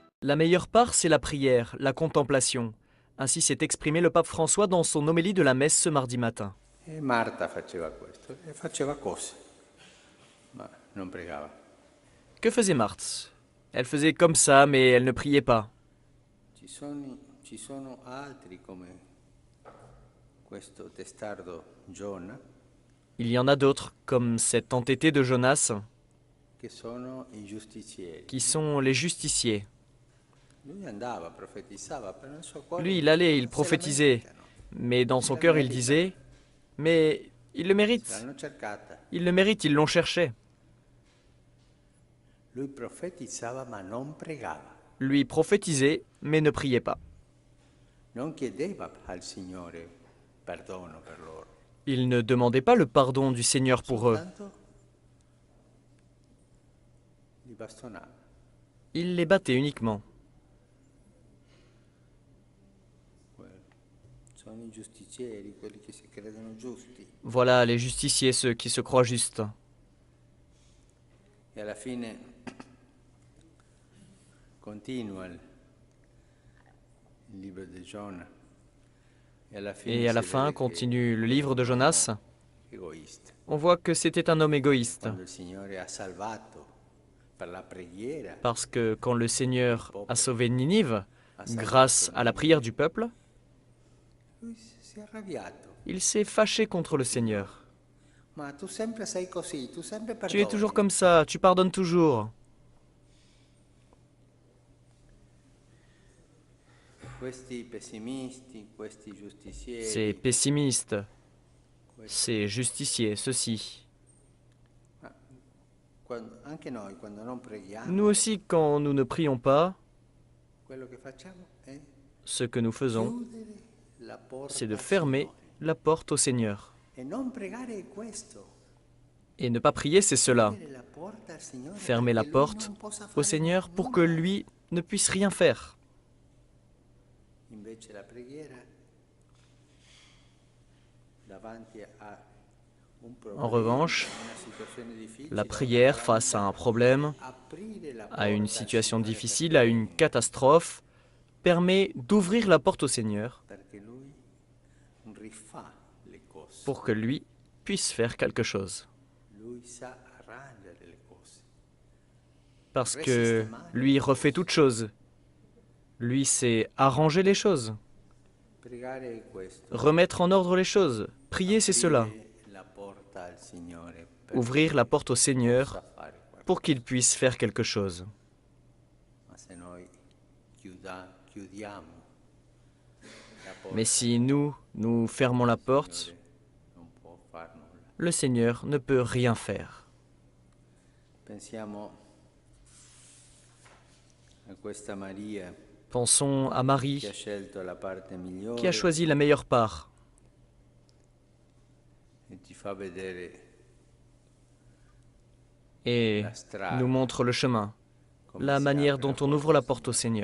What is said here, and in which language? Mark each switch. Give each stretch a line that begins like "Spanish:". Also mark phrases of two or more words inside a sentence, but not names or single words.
French: La meilleure part, c'est la prière, la contemplation. Ainsi s'est exprimé le pape François dans son homélie de la messe ce mardi matin.
Italian: E Marta faceva questo, e faceva cose, ma non pregava.
French: Que faisait Marthe? Elle faisait comme ça, mais elle ne priait pas.
Italian: Ci sono altri come questo testardo Giona
French: Il y en a d'autres, comme cet entêté de Jonas,
Italian: che sono i giustizieri.
French: qui sont les justiciers.
Italian: Lui andava, profetizzava, però nel suo cuore
French: Lui, il allait, il
Italian: se
French: prophétisait,
Italian: lamentano.
French: mais dans son cœur, il disait « Mais il le mérite,
Italian: L'hanno cercata.
French: il le mérite, ils l'ont cherché.
Italian: Lui profetizzava ma non pregava. »
French: Lui prophétisait, mais ne priait pas.
Italian: Non chiedeva al Signore perdono per loro.
French: Il ne demandait pas le pardon du Seigneur pour eux.
Italian: Soltanto li bastonava.
French: Il les battait uniquement.
Italian: Sono i giustizieri, quelli che si credono giusti.
French: Voilà les justiciers, ceux qui se croient justes.
Italian: E alla fine continua il libro di Giona.
French: Et à la fin, continue le livre de Jonas,
Italian: Egoista.
French: on voit que c'était un homme égoïste.
Italian: Quando il Signore ha salvato per la preghiera,
French: Parce que quand le Seigneur a sauvé Ninive, grâce à la prière du peuple,
Italian: lui si è arrabbiato.
French: il s'est fâché contre le Seigneur.
Italian: Ma tu sempre sei così, tu sempre
French: Tu es
Italian: perdoni.
French: toujours comme ça, tu pardonnes toujours.
Italian: Questi pessimisti, questi giustizieri,
French: Ces pessimistes, ces justiciers, ceux-ci.
Italian: anche noi quando non preghiamo,
French: Nous aussi, quand nous ne prions pas,
Italian: quello che facciamo è
French: ce que nous faisons,
Italian: chiudere la porta
French: c'est de
Italian: al
French: fermer
Italian: Signore.
French: la porte au Seigneur.
Italian: E non pregare è questo.
French: Et ne pas prier, c'est cela.
Italian: Chiudere la porta al Signore
French: Fermer la
Italian: perché lui
French: porte
Italian: non possa
French: au
Italian: fare
French: Seigneur pour que
Italian: nulla.
French: lui ne puisse rien faire.
Italian: Invece la preghiera davanti a un problema,
French: En revanche,
Italian: una situazione difficile,
French: la prière face à un problème,
Italian: aprire la
French: à une
Italian: porta al
French: situation
Italian: Signore
French: difficile, à une catastrophe, permet d'ouvrir la porte au Seigneur
Italian: perché lui rifà le cose.
French: pour que lui puisse faire quelque chose.
Italian: Lui sa arrangere le cose.
French: Parce que lui refait toutes choses. Lui sait arranger les choses,
Italian: Pregare è questo.
French: remettre en ordre les choses. Prier, c'est cela.
Italian: Aprire la porta al Signore perché
French: Ouvrir la porte au Seigneur
Italian: possa fare qualcosa.
French: pour qu'il puisse faire quelque chose.
Italian: Ma se noi chiudiamo la porta,
French: Mais si nous fermons la porte,
Italian: non può far nulla.
French: le Seigneur ne peut rien faire.
Italian: Pensiamo a questa Maria
French: Pensons à Marie,
Italian: che ha scelto la parte migliore
French: qui a choisi la meilleure part
Italian: e ti fa vedere
French: et
Italian: la strada,
French: nous montre le chemin,
Italian: come
French: la
Italian: si
French: manière
Italian: apre
French: dont
Italian: la
French: on ouvre
Italian: porta
French: la
Italian: al
French: porte au
Italian: Signore.